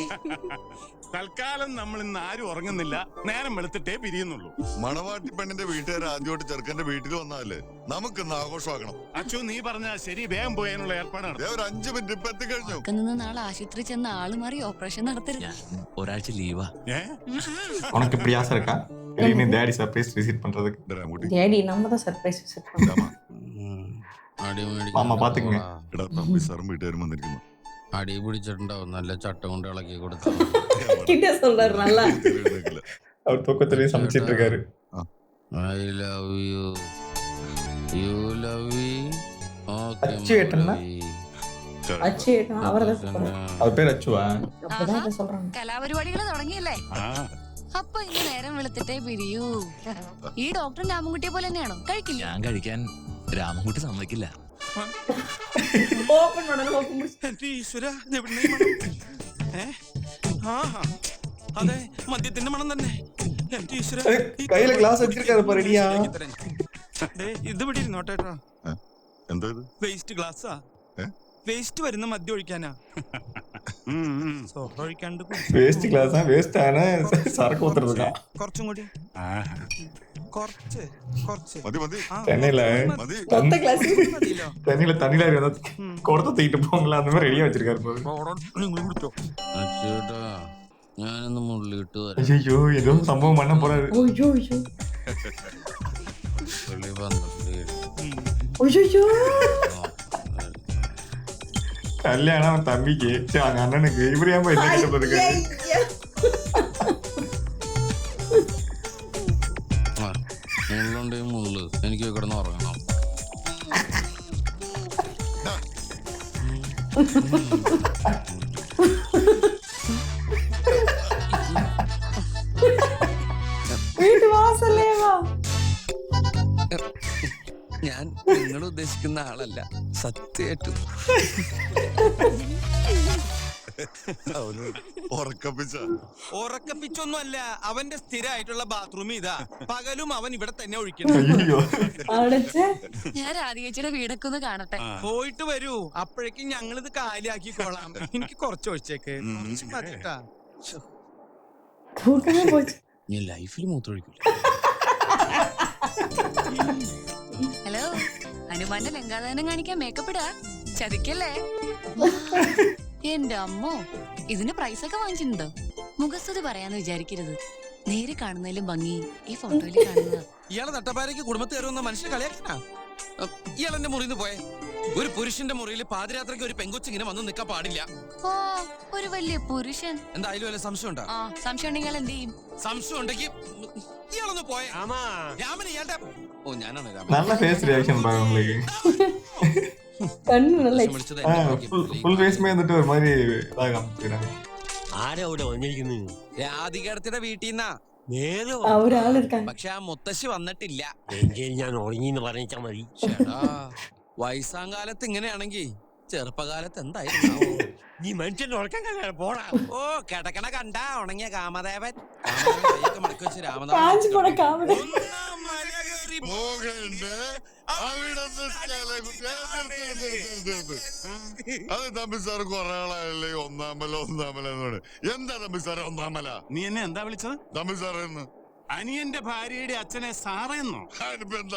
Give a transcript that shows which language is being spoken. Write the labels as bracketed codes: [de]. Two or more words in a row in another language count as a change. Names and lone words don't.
[ml] തൽക്കാലം നമ്മൾ ഇന്ന് ആരും ഉറങ്ങുന്നില്ല. നേരം വെളുത്തിട്ടേ പിരിയുന്നുള്ളൂ. മണവാട്ടി പെണ്ണിന്റെ വീട്ടുകാർ ആദ്യമായിട്ട് ചെറുക്കന്റെ വീട്ടിൽ വന്നാലേ നമുക്കിന്ന് ആഘോഷമാക്കണം. അച്ചു, നീ പറഞ്ഞ ശരി. വേഗം പോയാനുള്ള ഏർപ്പാടാണ്. ഒരു 5 മിനിറ്റ് ഇപ്പൊ എത്തിക്കഴിഞ്ഞു. നാളെ ആശുപത്രി ചെന്ന് ആള് മാറി ഓപ്പറേഷൻ നടത്തരുത്. ഒരാഴ്ച ലീവാ. [ta] உனக்கு இப்படி ஆசை இருக்கா? நீ டேடி சர்ப்ரைஸ் விசிட் பண்றதுக்கு? டேடி நம்ம தான் சர்ப்ரைஸ் விசிட் பண்ணோம். மாமா பாத்துக்கங்க. [ml] എടാ, തമ്പി സാറും വീട്ടുകാരും വന്നിരിക്കുന്നു. അടി പിടിച്ചിട്ടുണ്ടാവും. നല്ല ചട്ടം കൊണ്ട് ഇളക്കി കൊടുത്തു. [ta] கிட்ட சொல்றாரு நல்லா. அவர் தூக்கத்திலேயே சமைச்சிட்டு இருக்காரு. [en] I love you. You love me. Okay. [ta] அச்சு ஏட்டன்னா? அச்சு ஏட்டனா அவர்தான் சொல்றாரு. அவர் பேர் அச்சுவா? அப்படிதான் சொல்றாங்க. [ml] കലാപരിപാടികൾ തുടങ്ങിയല്ലേ? അപ്പൊ ഇനി നേരം വെളുത്തിട്ടേ പിരിയൂ. ഈ ഡോക്ടർ രാമൻകുട്ടിയെ പോലെ തന്നെയാണോ? കഴിക്കില്ല. ഞാൻ കഴിക്കാൻ രാമൻകുട്ടി സമ്മതിക്കില്ല. [ta] ഓപ്പൺ பண்ணணும், ഓപ്പൺ. [ml] എന്റെ ഈശ്വര, അതെ, മദ്യത്തിന്റെ മണം തന്നെ. എന്റെ ഈശ്വര, [ta] கையில கிளாஸ் வச்சிருக்காரு பாருடியா. [ml] ഇത് ഇവിടെ ഇരുന്നോട്ടേട്ടാ. എന്താ ഇത്? വേസ്റ്റ് ഗ്ലാസ്സാ. വേസ്റ്റ് വരുന്ന മദ്യം ഒഴിക്കാനാ. സോഡ ഒഴിക്കാണ്ട് [ta] வேஸ்ட் கிளாஸா? வேஸ்ட் ஆன சரக்கு ஊத்துறதுக்கா? [ml] കുറച്ചും കൂടി. കുറച്ച് മതി മതി [ta] சென்னையில [ml] മതി. [ta] மொத்த கிளாஸ் [ml] മതിയല്ലോ. [ta] சென்னையில தண்ணில வந்து குடத்தை தூக்கிட்டு போங்களா, அந்த மாதிரி ரெடியா வச்சிருக்காரு பாரு. [ml] നിങ്ങൾ കുടിച്ചോ. അച്ചേട്ടാ, ഞാനൊന്ന് മുള്ളിട്ട് വരാം. [ta] ஐயோ, ஏதோ சம்பவம் பண்ண போறாரு. ஐயோ ஐயோ [ml] വെളി വന്നിട്ട് [ta] ஐயோ கல்யாணம் தம்பிக்கு, அவங்க அண்ணனுக்கு. இவரு ஏன் போய் என்ன கிட்ட [ml] മുള്ളുണ്ടെങ്കിൽ മുള്ളു. എനിക്ക് കിടന്ന് ഉറങ്ങണം. [ta] வீட்டு வாசல்லே வா. [ml] ഞാൻ നിങ്ങൾ ഉദ്ദേശിക്കുന്ന ആളല്ല, സത്യമായിട്ടും. ഉറക്കപ്പിച്ചൊന്നും അല്ല, അവന്റെ സ്ഥിരമായിട്ടുള്ള ബാത്റൂം ഇതാ. പകലും അവൻ ഇവിടെ തന്നെ ഒഴിക്കണം. [ta] ஐயோ, [ml] ഞാൻ രാധികച്ചിയുടെ വീടൊക്കെ ഒന്ന് കാണട്ടെ. പോയിട്ട് വരൂ, അപ്പോഴേക്കും ഞങ്ങളിത് കാലിയാക്കിക്കോളാം. എനിക്ക് കുറച്ച് ഒഴിച്ചേക്ക്. മതിട്ടാ. [ta] தூக்கமே போச்சு. [ml] ഞാൻ ലൈഫിൽ മൂത്രമൊഴിക്കില്ല. ഹലോ, ഹനുമാന്റെ ലങ്കാദാനം കാണിക്കാൻ മേക്കപ്പ് ഇടാ. ചതിക്കല്ലേ? എന്റെ അമ്മോ, ഇതിന് പ്രൈസ് ഒക്കെ വാങ്ങിച്ചിട്ടുണ്ടോ? മുഖസ്തുതി പറയാന്ന് വിചാരിക്കരുത്. നേരെ കാണുന്നതിലും ഭംഗി ഈ ഫോട്ടോയിൽ കാണുന്നതാ. ഇയാളെ തട്ടപ്പാരയ്ക്ക് കുടുംബത്തിൽ കയറുന്ന മനുഷ്യ കളിയാക്കാ. ഇയാളെന്റെ മുറിയിൽ നിന്ന് പോയെ. ഒരു പുരുഷന്റെ മുറിയിൽ പാതിരാത്രിക്ക് ഒരു പെങ്കൊച്ചിങ്ങനെ വന്ന് നിൽക്കാൻ പാടില്ല. ഓ, ഒരു വലിയ പുരുഷൻ. എന്തായാലും വല്ല സംശയം ഉണ്ടോ? സംശയം ഉണ്ടെങ്കിൽ എന്ത് ചെയ്യും? സംശയം ഉണ്ടെങ്കിൽ ഇയാളൊന്ന് പോയെ. രാമൻ ഇയാളുടെ ഓ ഞാനാണ് രാമൻ. [ta] நல்ல ஃபேஸ் ரியாக்ஷன் பாரு உங்களுக்கு. கண்ணு நல்ல [ml] ഫുൾ ഫേസ് മേ എന്നിട്ട് ഒരു മാതിരി ഇതാ കാണിച്ചിരുന്നു. ആരാ അവിടെ വന്നിരിക്കുന്നു? രാധികടത്തിന്റെ വീട്ടിൽ നിന്നാ. ഒരാൾ இருக்காங்க. പക്ഷെ ആ മുത്തശ്ശി വന്നിട്ടില്ല. എങ്കിൽ ഞാൻ ഉറങ്ങിന്ന് പറഞ്ഞാ മതി. വയസ്സാം കാലത്ത് ഇങ്ങനെയാണെങ്കി ചെറുപ്പകാലത്ത് എന്തായിരുന്നു? നീ മനുഷ്യന്റെ ഉറക്കം കണ്ടാ പോടാ. ഓ, കിടക്കണ കണ്ടാ ഉണങ്ങിയ കാമദേവൻ. [ta] காஞ்சி போன காமெடி. [ml] കേറി പോകണ്ടേ അവിടുന്ന് അത് തമ്പി സാർ കുറെ ആളായല്ലേ ഒന്നാമല എന്താ തമ്പി സാറേ ഒന്നാമല? നീ എന്നെ എന്താ വിളിച്ചത്? തമ്പി സാറേന്ന് അനിയന്റെ ഭാര്യയുടെ അച്ഛനെ സാറേന്നോ? എന്താ